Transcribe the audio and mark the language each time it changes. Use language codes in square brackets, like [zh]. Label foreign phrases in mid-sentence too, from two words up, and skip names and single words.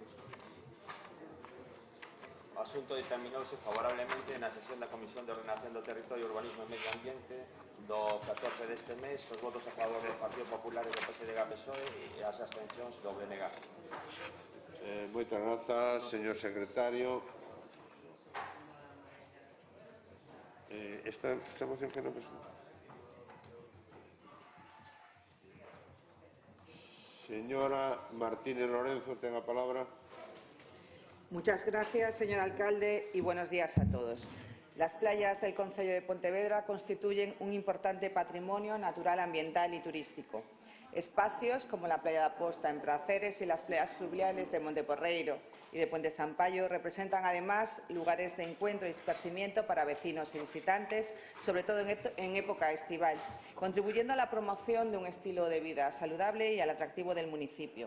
[gl] O asunto determinouse favorablemente na sesión da Comisión de Ordenación do Territorio, Urbanismo e Medio Ambiente do 14 deste mes, os votos a favor do Partido Popular e do PSDG PSOE e as abstencións do BNG. Moitas grazas, señor secretario. Esta moción que non presenta. Señora Martínez Lorenzo, ten a palabra. [es] Muchas gracias, señor alcalde, y buenos días a todos. Las playas del concello de Pontevedra constituyen un importante patrimonio natural, ambiental y turístico. Espacios como la playa da Posta en Praceres y las playas fluviales de Monteporreiro y de Puente Sampaio representan además lugares de encuentro y esparcimiento para vecinos y visitantes, sobre todo en época estival, contribuyendo a la promoción de un estilo de vida saludable y al atractivo del municipio.